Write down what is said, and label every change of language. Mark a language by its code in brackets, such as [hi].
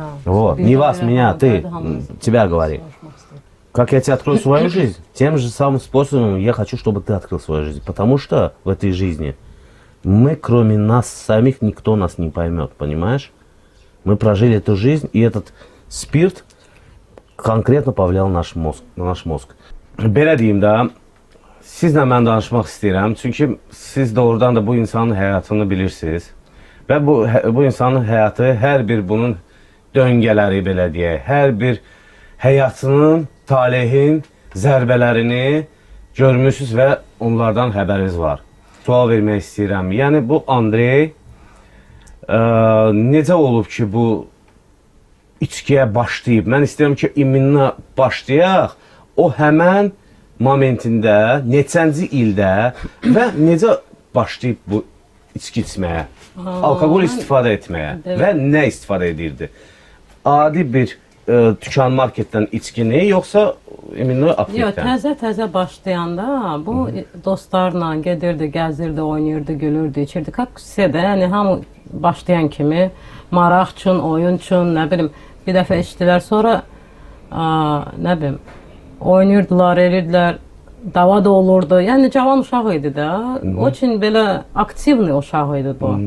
[ru] Вот, не вас, меня, ты, тебя говори. Как я тебе открою свою жизнь, тем же самым способом я хочу, чтобы ты открыл свою жизнь. Потому что в этой жизни мы, кроме нас самих, никто нас не поймет, понимаешь? Мы прожили эту жизнь, и этот спирт konkretно повлиял на наш mozq. [az] Belə deyim də, sizlə mən danışmaq istəyirəm. Çünki siz doğrudan da bu insanın həyatını bilirsiniz. Və bu insanın həyatı, hər bir bunun döngələri, belə deyək, hər bir həyatının, talehin zərbələrini görmüsünüz və onlardan xəbəriniz var. Sual vermək istəyirəm. Yəni bu Andrey necə olub ki, bu içkiyə başlayıb? Mən istəyirəm ki, iminə başlayaq. O həmən momentində, neçənci ildə və necə başlayıb bu içki içməyə, alkoqol istifadə etməyə və nə istifadə edirdi? Adi bir dükan marketdən içkini, yoxsa iminə Yox, aptekdən? təzə başlayanda bu dostlarla gedirdi, gəzirdi, oynayırdı, gülürdü, içirdi. [ru] Как все [az] də, yəni hamı başlayan kimi maraq üçün, oyun üçün, nə bilim, bir dəfə içdilər, sonra nə bilim, oynayırdılar, edirdilər, dava da olurdu. Yəni cavan uşaq idi də. O üçün belə aktivli uşaq idi bu.